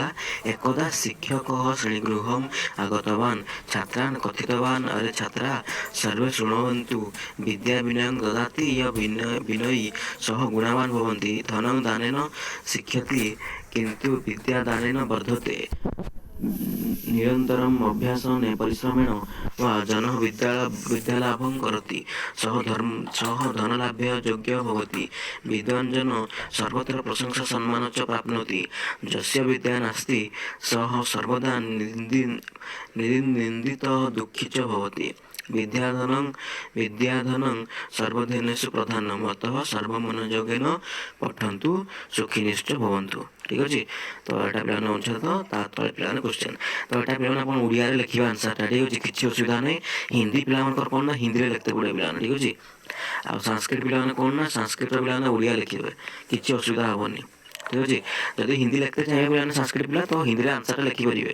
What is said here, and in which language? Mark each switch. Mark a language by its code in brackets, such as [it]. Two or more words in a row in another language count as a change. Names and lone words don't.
[sa] ଏକଦା ଶିକ୍ଷକ ଶ୍ରେଣୀଗୃହମ୍ ଆଗତବାନ୍ ଛାତ୍ରାନ୍ କଥିତବାନ୍ ଆରେ ଛାତ୍ରା ସର୍ବେ ଶୃଣ୍ୱନ୍ତୁ ବିଦ୍ୟା ବିନୟଂ ଦଦାତି ବିନୟୀ ସହ ଗୁଣବାନ୍ ଭବନ୍ତି ଧନଂ ଦାନେନ ଶିକ୍ଷତି କିନ୍ତୁ ବିଦ୍ୟା ଦାନେନ ବର୍ଧତେ। ନିରନ୍ତରମ୍ ଅଭ୍ୟାସେନ ପରିଶ୍ରମେଣ ବା ଜନଃ ବିଦ୍ୟାଲାଭଂ କରତି ସହ ଧନଲାଭ୍ୟ ଯୋଗ୍ୟ ଭବତି। ବିଦ୍ୱାନ୍ ଜନ ସର୍ବତ୍ର ପ୍ରଶଂସା ସମ୍ମାନ च प्राप्नोति। यस्य विद्या नास्ति सः सर्वदा निन्दितः दुःखी च भवति। विद्याधनं सर्वधनेषु प्रधानम् अतः सर्वमनोयोगेन पठन्तु सुखिनश्च भवन्तु। [or] ठीक ଅଛି। ତ ଏଇଟା ପିଲାମାନେ ଅନୁଚ୍ଛେଦ, ତା ତଳେ ପିଲାମାନେ କ୍ୱେଶ୍ଚନ୍। ତ ଏଇଟା ପିଲାମାନେ ଆପଣ ଓଡ଼ିଆରେ ଲେଖିବା ଆନ୍ସର୍ଟା। ଠିକ୍ ଅଛି, କିଛି ଅସୁବିଧା ନାହିଁ। ହିନ୍ଦୀ ପିଲାମାନଙ୍କର କ'ଣ ନା ହିନ୍ଦୀରେ ଲେଖିତେ ପଡ଼ିବ ପିଲାମାନେ। ଠିକ୍ ଅଛି। ଆଉ ସାଂସ୍କ୍ରିଟ ପିଲାମାନେ କ'ଣ ନା ସାଂସ୍କ୍ରିଟର ପିଲାମାନେ ଓଡ଼ିଆ ଲେଖିବେ, କିଛି ଅସୁବିଧା ହେବନି। ଠିକ୍ ଅଛି। ଯଦି ହିନ୍ଦୀ ଲେଖିତେ ଚାହିଁବେ ପିଲାମାନେ ସାଂସ୍କ୍ରିଟ ପିଲା ତ ହିନ୍ଦୀରେ ଆନ୍ସର୍ଟା ଲେଖିପାରିବେ।